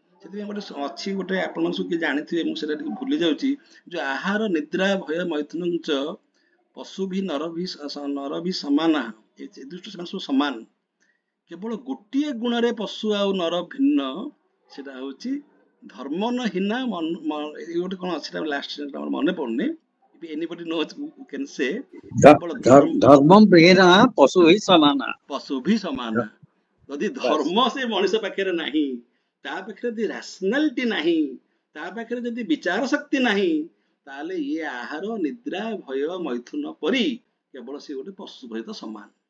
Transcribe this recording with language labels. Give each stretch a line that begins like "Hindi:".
Odia: ସେଥିପାଇଁ ଗୋଟେ ଅଛି, ଗୋଟେ ଆପଣ ସବୁ କିଏ ଜାଣିଥିବେ, ମୁଁ ସେଟା ଟିକେ ଭୁଲି ଯାଉଛି, ଯୋଉ ଆହାର ନିଦ୍ରା ଭୟ ମୈଥୁନ ପଶୁ ବି ନର ବି ସମାନ, ଏ ଦୃଷ୍ଟି ସେମାନେ ସବୁ ସମାନ। କେବଳ ଗୋଟିଏ ଗୁଣରେ ପଶୁ ଆଉ ନର ଭିନ୍ନ, ସେଟା ହଉଛି ଧର୍ମହୀନା। ଗୋଟେ କଣ ଅଛି ଲାଷ୍ଟ ମନେ ପଡୁନି।
English: Anybody knows who can say
Odia: ଧର୍ମ ବିହୀନା ପଶୁ ହିଁ ସମାନ। ପଶୁ ବି ସମାନ। ଯଦି ଧର୍ମ ସେ ମଣିଷ ପାଖରେ ନାହିଁ, ତା ପାଖରେ ଯଦି ରାସନାଲିଟି ନାହିଁ, ତା ପାଖରେ ଯଦି ବିଚାର ଶକ୍ତି ନାହିଁ, ତାହେଲେ ଇଏ ଆହାର ନିଦ୍ରା ଭୟ ମୈଥୁନ ପରି କେବଳ ସେ ଗୋଟେ ପଶୁ ସହିତ ସମାନ।